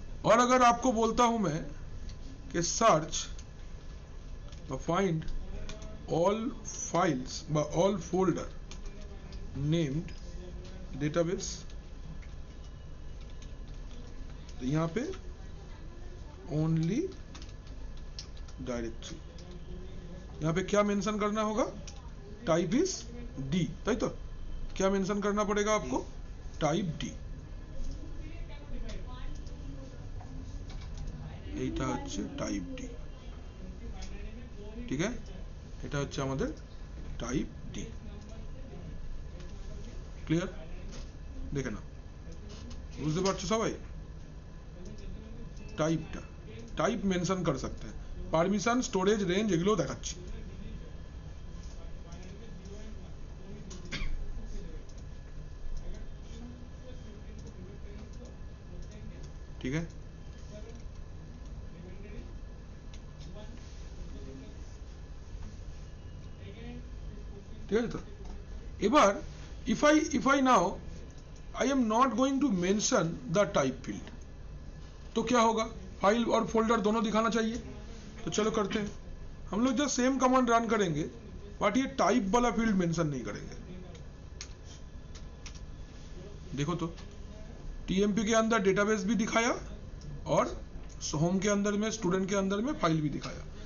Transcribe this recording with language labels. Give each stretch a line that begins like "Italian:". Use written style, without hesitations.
Hindi: और अगर आपको बोलता हूं मैं कि सर्च फाइंड ऑल फाइल्स व ऑल फोल्डर नेम्ड डेटाबेस, तो यहां पे ओनली डायरेक्टरी, यहां पे क्या मेंशन करना होगा? टाइप इज डी, ताई तो क्या मेंशन करना पड़ेगा आपको? Type D.
Bangla: এইটা হচ্ছে টাইপ ডি, ঠিক আছে, এটা হচ্ছে আমাদের টাইপ ডি। ক্লিয়ার? দেখে নাও, বুঝতে পারছো সবাই? টাইপটা, টাইপ মেনশন
Hindi: कर सकते हैं,
Bangla: পারমিশন, স্টোরেজ, রেঞ্জ এগুলো দেখাচ্ছি।
Hindi: ठीक है,
Bangla: ঠিক আছে। তো এবার
English: if I now I am not going to mention the type field,
Hindi: तो क्या होगा? फाइल और फोल्डर दोनों दिखाना चाहिए। तो चलो करते हैं, हम लोग जब सेम कमांड रन करेंगे बट ये टाइप वाला फील्ड मेंशन नहीं करेंगे। देखो तो टीएमपी के अंदर डेटाबेस भी दिखाया और होम के अंदर में, स्टूडेंट के अंदर में फाइल भी दिखाया।